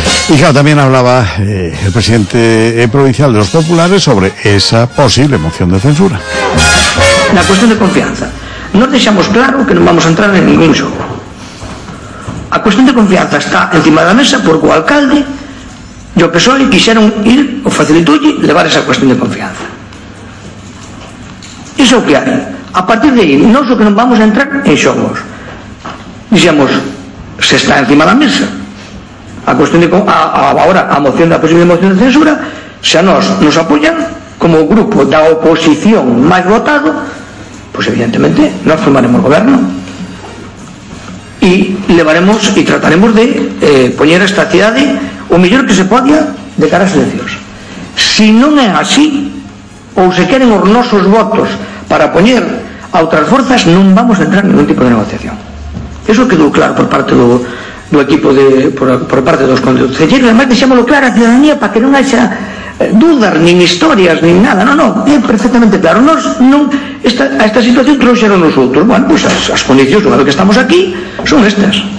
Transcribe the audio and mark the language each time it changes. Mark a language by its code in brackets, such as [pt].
[es] Y claro, también hablaba el presidente provincial de los populares sobre esa posible moción de censura. La cuestión de confianza. [gl] Nos deixamos claro que non vamos a entrar en ningún xogo. A cuestión de confianza está encima da mesa porque o alcalde e o PSOE quixeron ir o facilitoulle levar esa cuestión de confianza. Iso o que hai. A partir de aí, non só que non vamos a entrar en xogos. Dixemos, se está encima da mesa a cuestión de a posible moción de censura, se a nós nos apoyan como grupo da oposición máis votado, pues evidentemente nos formaremos goberno e levaremos e trataremos de poñer esta cidade o mellor que se poda de cara a silencios. Si non é así, ou se queren os nosos votos para poñer a outras forzas, non vamos a entrar en ningún tipo de negociación. Eso quedou claro por parte do equipo por parte dos concelleiros. Además, deixámoslo claro a ciudadanía para que non haxa dudas, nin historias, nin nada. É perfectamente claro. A esta situación trouxeron os outros. Bueno, pues as condicións, unha vez que estamos aquí, son estas.